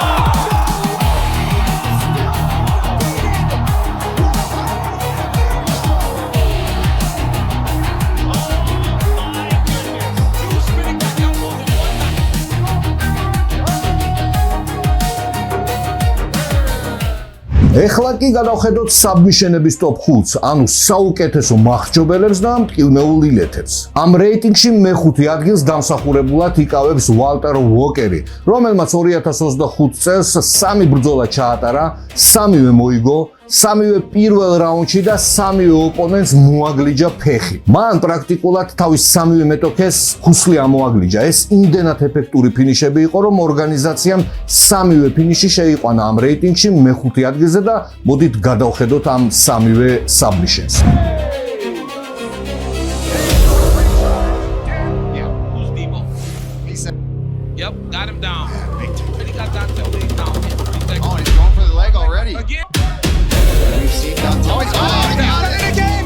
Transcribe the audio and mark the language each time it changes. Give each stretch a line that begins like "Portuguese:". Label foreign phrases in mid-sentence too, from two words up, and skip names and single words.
English: Two spinning back elbows in one night.
Georgian: ეხლა კი გადავხედოთ საბმიშენების top 5-ს, ანუ საუკეთესო მახრჩობელებს და მტკივნეულ ილეთებს. ამ რეიტინგში მეხუთე ადგილს დამსახურებულად იკავებს ვალტერ უოკერი, რომელმაც 2025 წელს 3 ბრძოლა ჩაატარა, 3-ვე მოიგო, 3-ვე პირველ რაუნდში და 3-ვე ოპონენტს მოაგლიჯა ფეხი. მან პრაქტიკულად თავის 3-ვე მეტოქეს ხუსლი ამოაგლიჯა. ეს იმდენად ეფექტური ფინიშები იყო, რომ ორგანიზაციამ 3-ვე ფინიში შეიყვანა ამ რეიტინგში მეხუთე ადგილზე და მოდით გადავხედოთ ამ 3-ვე საბმიშენს.
English: Who's Debo? Yep, got him down. And he got that leg down. Oh, he's going for the leg already. Again. Oh, he's got it again.